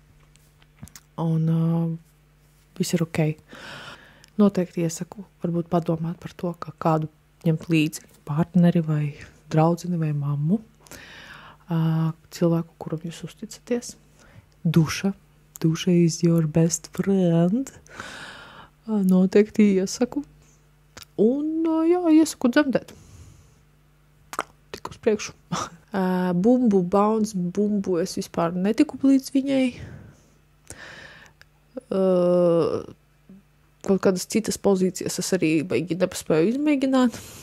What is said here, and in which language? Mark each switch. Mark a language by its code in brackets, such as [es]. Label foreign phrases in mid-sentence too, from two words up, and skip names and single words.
[lv] Un viss ir ok. Noteikti iesaku varbūt padomāt par to, ka kādu ņemt līdzi partneri vai draudzini vai mammu, cilvēku, kuram jūs uzticaties. [en] Duša is your best friend. [lv] Noteikti iesaku. Un iesaku dzemdēt. Tik uz priekšu. Bumbu es vispār netiku līdz viņai. Kaut kādas citas pozīcijas es arī baigi nepaspēju izmēģināt.